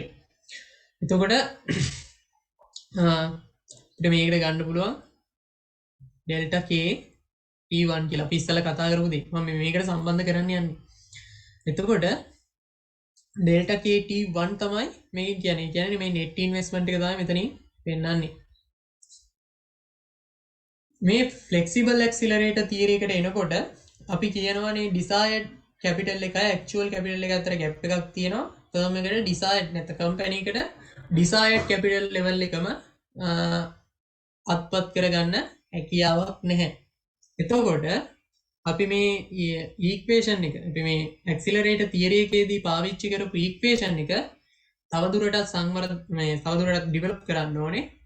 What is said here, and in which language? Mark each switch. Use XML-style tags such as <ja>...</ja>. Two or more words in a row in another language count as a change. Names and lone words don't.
<si>එතකොට අපිට මේකට ගන්න පුළුවන්</si> <en>delta k t1</en> <si>කියලා අපි ඉස්සෙල්ලා කතා කරපු දේ. මම මේකට සම්බන්ධ කරන්න යන්නේ. එතකොට</si> <en>delta k t1</en> <si>තමයි මේ කියන්නේ මේ</si> <en>net investment</en> <si>එක තමයි මෙතනින් පෙන්නන්නේ. මේ</si> <en>flexible accelerator theory</en> <si>එකට එනකොට අපි කියනවානේ</si> <en>desired capital</en> <si>එකයි</si> <en>actual capital</en> <si>එක අතර gap එකක් තියෙනවා. firm එකට desired නැත්නම් company එකට</si> <en>desired capital level</en> <si>එකම අත්පත් කරගන්න හැකියාවක් නැහැ. එතකොට අපි මේ equation එක අපි මේ</si> <en>accelerator theory</en> <si>එකේදී පාවිච්චි කරපු equation එක තවදුරටත් තවදුරටත් develop කරන්න ඕනේ.</si>